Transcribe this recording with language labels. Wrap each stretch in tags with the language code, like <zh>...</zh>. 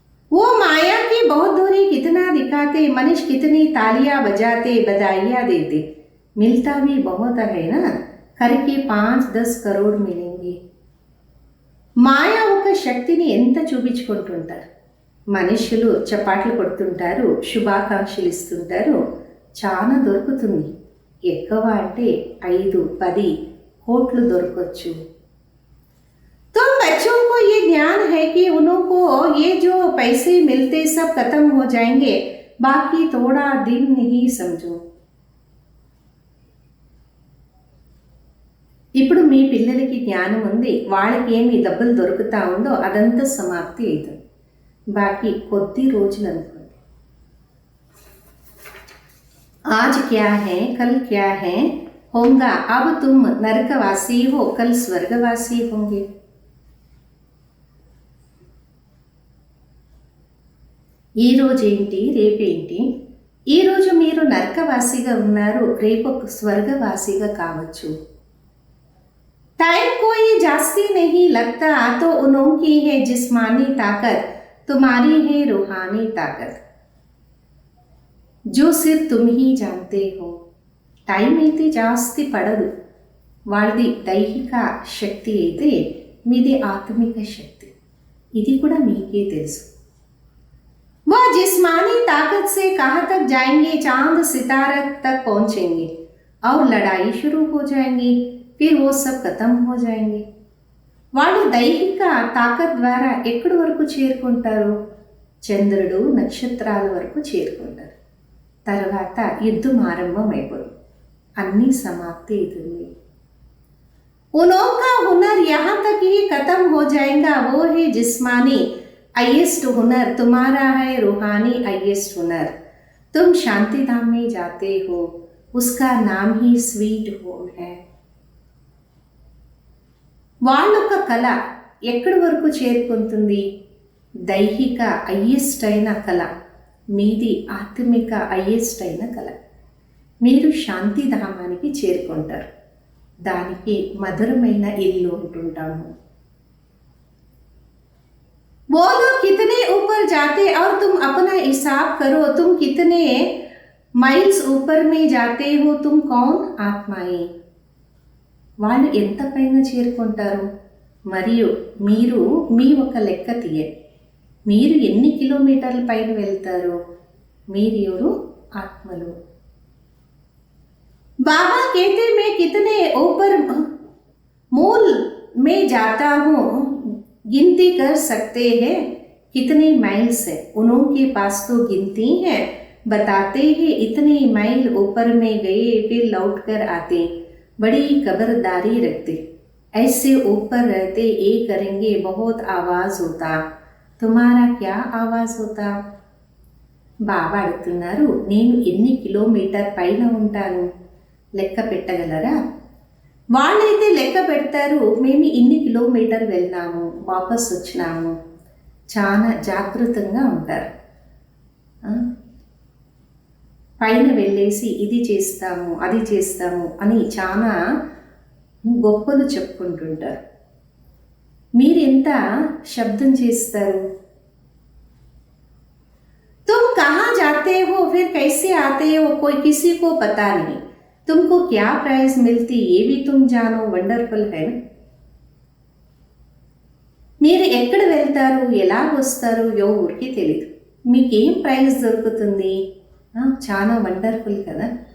<hi>वो माया की बहुत दूरी कितना दिखाते, मनुष्य कितनी तालियां बजाते, बधाइयां देते, मिलता भी बहुत है ना, करके 5-10 करोड़ मिलेंगे.</hi> <te>మాయా ఒక శక్తిని ఎంత చూపించుకుంటుంటారు. మనుషులు చపాట్లు కొడుతుంటారు, శుభాకాంక్షలు ఇస్తుంటారు, చాలా దొరుకుతుంది. ఎక్కువ అంటే 5-10 కోట్లు దొరకవచ్చు.</te> <hi>तो बच्चों को ये ज्ञान है कि उनको ये जो पैसे मिलते सब खत्म हो जाएंगे, बाकी थोड़ा दिन ही समझो.</hi> <te>ఇప్పుడు మీ పిల్లలకి జ్ఞానం ఉంది, వాళ్ళకి ఏమి డబ్బులు దొరుకుతా ఉందో అదంతా సమాప్తి అవుతుంది. బాకీ కొద్ది రోజులు అనుకోండి.</te> <hi>आज क्या है कल क्या है होगा, अब तुम नरकवासी हो कल स्वर्गवासी होंगे.</hi> <te>ఈ రోజు ఏంటి రేపేంటి, ఈరోజు మీరు నరకవాసిగా ఉన్నారు, రేపు స్వర్గవాసిగా కావచ్చు.</te> <hi>टाइम कोई जास्ती नहीं लगता, तो उनकी है जिस्मानी ताकत, तुम्हारी है रूहानी ताकत, जो सिर्फ तुम ही जानते हो.</hi> <te>టైం అయితే జాస్తి పడదు, వాళ్ళది దైహిక శక్తి అయితే మీది ఆత్మిక శక్తి, ఇది కూడా మీకే తెలుసు.</te> <hi>वह जिस्मानी ताकत से कहाँ तक जाएंगे, चांद सितारा तक पहुंचेंगे और लड़ाई शुरू हो जाएंगी, फिर वो सब खत्म हो जाएंगे.</hi> <te>వాళ్ళు దైహిక తాకత్ ద్వారా ఎక్కడి వరకు చేరుకుంటారు, చంద్రుడు నక్షత్రాల వరకు చేరుకుంటారు. తర్వాత యుద్ధం ఆరంభం అయిపోతుంది, అన్నీ సమాప్తి అవుతుంది.</te> <hi>उनका हुनर यहाँ तक ही खत्म हो जाएगा, वो है जिस्मानी हाईएस्ट हुनर, तुम्हारा है रूहानी हाईएस्ट हुनर. तुम शांति धाम में जाते हो, उसका नाम ही स्वीट होम है.</hi> <te>వాళ్ళొక కళ ఎక్కడి వరకు చేరుకుంటుంది, దైహిక హైయెస్ట్ అయిన కళ, మీది ఆత్మిక హైయెస్ట్ అయిన కళ. మీరు శాంతిధామానికి చేరుకుంటారు, దానికి మధురమైన ఇల్లు ఉంటుంటాము.</te> <hi>वो लोग कितने ऊपर जाते और तुम अपना हिसाब करो, तुम कितने మైల్స్ ऊपर में जाते हो, तुम कौन आत्माएं.</hi> <te>వాళ్ళు ఎంత పైన చేరుకుంటారు, మరియు మీరు మీ ఒక లెక్క తీయండి, మీరు ఎన్ని కిలోమీటర్ల పైన వెళ్తారు, మీరు ఎవరు ఆత్మలు.</te> <hi>बाबा कहते मैं कितने ऊपर मूल में जाता हूँ, गिनती कर सकते हैं कितने माइल्स है. उनके पास तो गिनती है, बताते हैं इतने माइल ऊपर में गए, फिर लौट कर आते, बड़ी खबरदारी रखते, ऐसे ऊपर रहते ये करेंगे, बहुत आवाज़ होता, तुम्हारा क्या आवाज़ होता.</hi> <te>బాబా అడుగుతున్నారు, నేను ఎన్ని కిలోమీటర్ పైన ఉంటాను, లెక్క పెట్టగలరా. వాళ్ళైతే లెక్క పెడతారు, మేము ఇన్ని కిలోమీటర్ వెళ్ళినాము, వాపస్ వచ్చినాము, చాలా జాగృతంగా ఉంటారు. పైన వెళ్ళేసి ఇది చేస్తాము అది చేస్తాము అని చాలా గొప్పలు చెప్పుకుంటుంటారు. మీరెంత శబ్దం చేస్తారు.</te> <hi>तुम कहाँ जाते हो, फिर कैसे आते हो, कोई किसी को पता नहीं, तुमको क्या प्राइज मिलती ये भी तुम जानो, వండర్ఫుల్ है ना.</hi> <te>మీరు ఎక్కడ వెళ్తారు, ఎలా వస్తారు, ఎవరికి తెలియదు, మీకేం ప్రైజ్ దొరుకుతుంది, చాలా వండర్ఫుల్ కదా.</te>